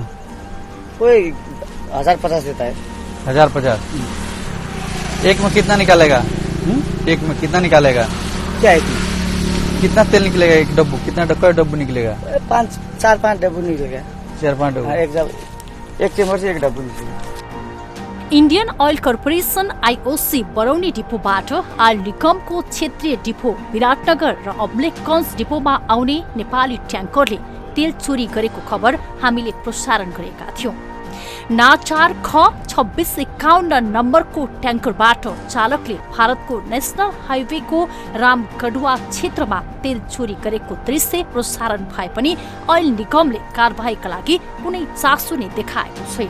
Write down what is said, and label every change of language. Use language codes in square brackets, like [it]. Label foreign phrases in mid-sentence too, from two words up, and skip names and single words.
[hi] कोई 1050 देता है। 1050 एक में कितना निकालेगा? एक में कितना निकालेगा? क्या है इसमें? कितना तेल निकलेगा एक डब्बू? कितना डब्बू निकलेगा? 4-5 डब्बू निकलेगा। 4-5 डब्बू। एक चेम्बर से एक डब्बू निकलेगा। [ne] इन्डियन ऑयल कर्पोरेसन आईओसी बरौनी डिपोबाट आयल निगमको क्षेत्रीय डिपो विराटनगर र अब्लेखगञ्ज डिपोमा आउने नेपाली ट्याङ्करले तेल चोरी गरेको खबर हामीले प्रसारण गरेका थियौं। नाचार ख 2651 नम्बरको ट्याङ्करबाट चालकले भारतको नेशनल हाइवेको रामगढुवा क्षेत्रमा तेल चोरी गरेको दृश्य प्रसारण भए पनि ओइल निगमले कारबाहीका लागि कुनै चासो नै देखाएको छैन।